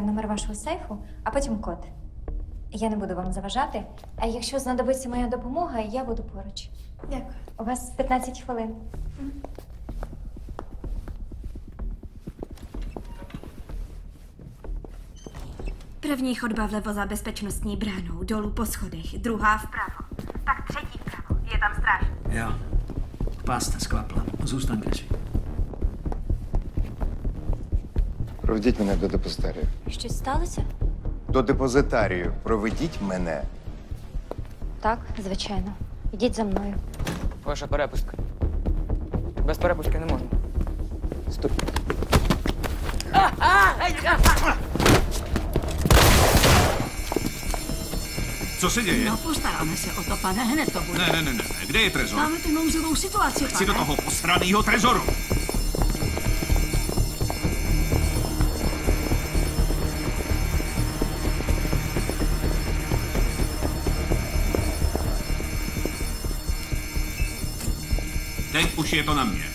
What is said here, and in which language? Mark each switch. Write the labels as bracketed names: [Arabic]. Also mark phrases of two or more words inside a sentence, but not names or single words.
[Ukrainian] номер вашого сейфу, а потім код. Я не буду вам заважати, а якщо знадобиться моя допомога, я буду поруч. Дякую. У вас 15 хвилин. [Czech] První chodba vlevo za bezpečnostní bránou, dolů po schodech, druhá vpravo. Tak třetí vpravo, je tam strážník. Jo. Pásta sklapla. Zůstaň, Kresi. [Ukrainian] Проведіть мене до депозитарію. Щось сталося? До депозитарію. Проведіть мене. Так, звичайно. Ідіть за мною. Ваша перепустка. Без перепустки не можна. Стоп. [Czech] Co se děje? No, postaráme se o to, pane, hned to bude. Ne. Kde je trezor? Máme tu nouzovou situaci, pane. Chci do toho posranýho trezoru. Teď už je to na mě.